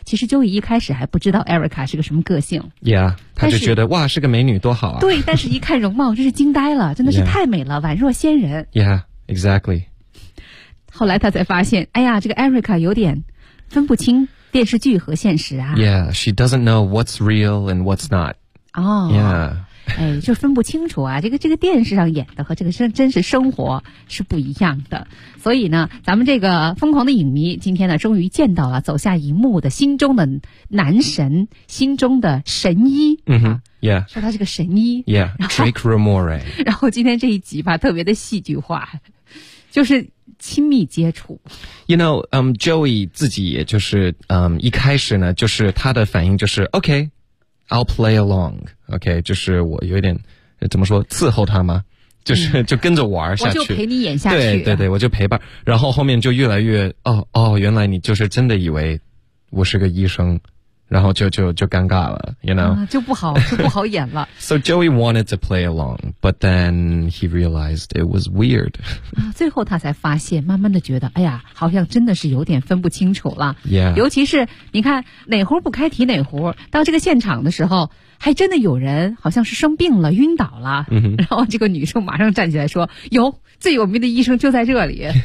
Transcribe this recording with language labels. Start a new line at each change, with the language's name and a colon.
Chinese: 其实 Joey 一开始还不知道 Erica 是个什么个性。
English: Yeah，
Chinese: 他就觉得哇，是个美女多好啊。对，但是一看容貌真是惊呆了，真的是太美了，宛若仙人。
English: Yeah， exactly。
Chinese: 后来他才发现，哎呀，这个 Erica 有点分不清电视剧和现实啊。
English: Yeah， she doesn't know what's real and what's not。
Chinese: 哦。 Yeah。哎，就分不清楚啊，这个电视上演的和这个真实生活是不一样的。所以呢，咱们这个疯狂的影迷今天呢终于见到了走下荧幕的心中的男神，心中的神医。嗯哼。Yeah，说他是个神医。
English: Yeah， Drake Ramore。
Chinese: 然后今天这一集吧特别的戏剧化，就是亲密接触。
English: You know，
Chinese: Joey 自己也就是一开始呢就是他的反应就是
English: OK I'll play along。
Chinese: OK， 就是我有点怎么说伺候他吗，就是就跟着玩下去。我就陪你演下去。对对对，我就陪伴。然后后面就越来越原来你就是真的以为我是个医生，然后就尴尬了，
English: you know？
Chinese: 就不好演了。
English: So Joey wanted to play along, but then he realized it was weird.
Chinese: 最后他才发现，慢慢的觉得，哎呀，好像真的是有点分不清楚了。 Yeah. 尤其是你看哪壶不开提哪壶，到这个现场的时候还真的有人好像是生病了晕倒了。 Mm-hmm. 然后这个女生马上站起来说，有最有名的医生就在这里。